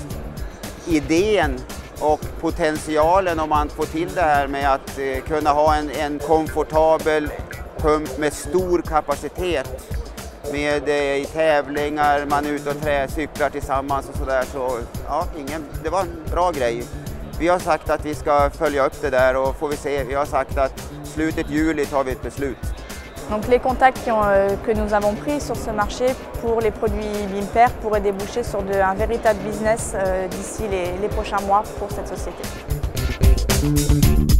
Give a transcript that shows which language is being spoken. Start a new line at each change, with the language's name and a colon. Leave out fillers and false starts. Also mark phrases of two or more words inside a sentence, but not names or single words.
Swedish: Idén och potentialen om man får till det här med att kunna ha en komfortabel pump med stor kapacitet med i tävlingar, man är ute och cyklar tillsammans och sådär, så ja, det var en bra grej. Vi har sagt att vi ska följa upp det där och får vi se, vi har sagt att slutet juli tar vi ett beslut.
French: Donc les contacts que nous avons pris sur ce marché pour les produits Bimper pourraient déboucher sur un véritable business d'ici les prochains mois pour cette société.